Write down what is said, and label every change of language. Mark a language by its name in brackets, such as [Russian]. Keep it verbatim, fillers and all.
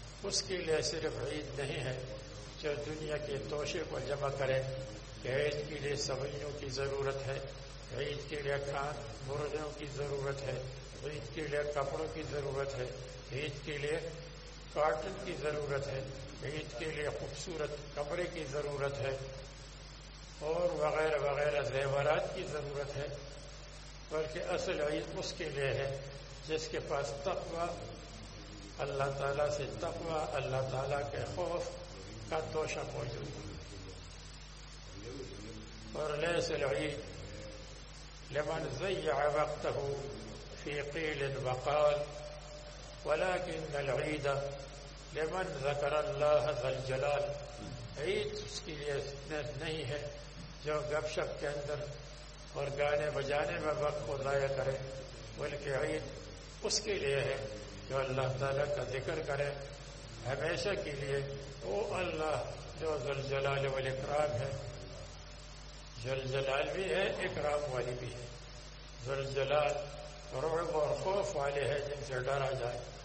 [Urdu] اس کے لیے صرف عید نہیں ہے جو دنیا کے توشے کو جمع کرے کہ عید کے لیے سبزیوں کی ضرورت ہے، عید کے لیے کان مرغیوں کی ضرورت ہے، عید کے لیے کپڑوں کی ضرورت ہے، عید کے لیے کارٹن کی ضرورت ہے، عید کے لیے خوبصورت کمرے کی ضرورت ہے، اور وغیرہ وغیرہ زیورات کی ضرورت ہے. بلکہ اصل عید اس کے لیے ہے جس کے پاس تقوی، اللہ تعالیٰ سے تقوی، اللہ تعالیٰ کے خوف کا توشہ موجود ہے. [Arabic] اور لیس العید لمن ضيع وقته في قيل وقال ولكن العيد لمن ذكر الله ذا الجلال. [Urdu] عید اس کے لیے نہیں ہے جو گپ شپ کے اندر اور گانے بجانے میں وقت کو ضائع کرے، بلکہ عید اس کے لیے ہے جو اللہ تعالیٰ کا ذکر کرے ہمیشہ کے لیے. وہ اللہ جو ذو الجلال والاکرام ہے، ذوالجلال بھی ہے، اکرام والی بھی ہے. ذوالجلال رعب اور خوف والے ہے جن سے ڈرا جائے،